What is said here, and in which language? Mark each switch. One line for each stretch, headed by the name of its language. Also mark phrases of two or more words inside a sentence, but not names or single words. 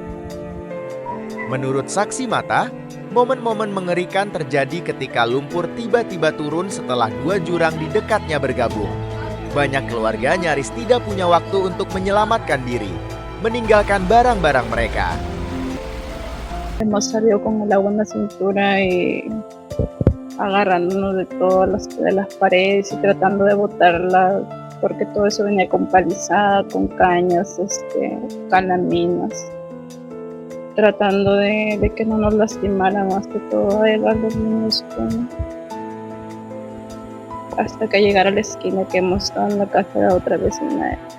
Indonesian: Menurut saksi mata, momen-momen mengerikan terjadi ketika lumpur tiba-tiba turun setelah 2 jurang di dekatnya bergabung. Banyak keluarga nyaris tidak punya waktu untuk menyelamatkan diri, meninggalkan barang-barang mereka.
Spanish: Hemos salido con el agua en la cintura y agarrándonos de todas las paredes y tratando de botarla, porque todo eso venía con palizada, con cañas, calaminas, tratando de que no nos lastimara más que todo a los niños, hasta que llegara a la esquina que hemos estado en la casa de la otra vecina.